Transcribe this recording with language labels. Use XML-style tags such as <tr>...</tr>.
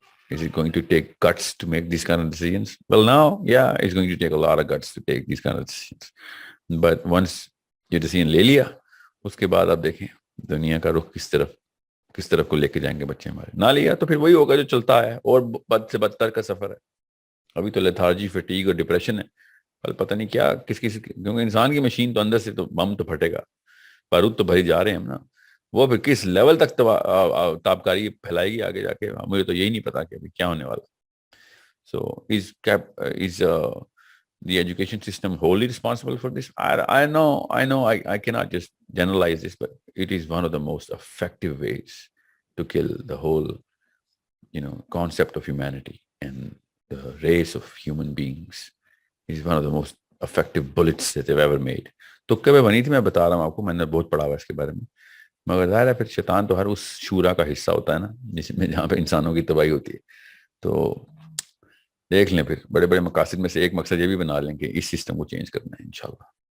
<en>Is it going to take guts to make these kind of decisions? Well, now, yeah, it's going to take a lot of guts to take these kind of decisions. But once</en> <ur>یہ decision لے لیا, اس کے بعد آپ دیکھیں دنیا کا رخ کس طرف کو لے کے جائیں گے بچے ہمارے. نہ لیا تو پھر وہی ہوگا جو چلتا ہے, اور بد سے بدتر کا سفر ہے. ابھی تو لیتھارجی, فٹیگ اور ڈپریشن ہے. کل پتہ نہیں کیا کیونکہ انسان کی مشین تو اندر سے تو بم تو پھٹے گا, بارود تو بھری جا رہے ہیں ہم نا. وہ پھر کس لیول تک تابکاری پھیلائے گی آگے جا کے, مجھے تو یہی نہیں پتا کہ ابھی کیا ہونے والا. سو</ur> <en>Is the education system wholly responsible for this? I know I cannot just generalize this, but it is one of the most effective ways to kill the whole concept of humanity and the race of human beings. It is one of the most effective bullets that they've ever made.</en> <ur>تو کبھی بنی تھی, میں بتا رہا ہوں آپ کو, میں نے بہت پڑھا ہوا اس کے بارے میں. مگر ظاہر ہے پھر شیطان تو ہر اس شورا کا حصہ ہوتا ہے نا, جس میں جہاں پہ انسانوں کی تباہی ہوتی ہے. تو دیکھ لیں پھر بڑے بڑے مقاصد میں سے ایک مقصد یہ بھی بنا لیں کہ اس سسٹم کو چینج کرنا ہے انشاءاللہ.</ur>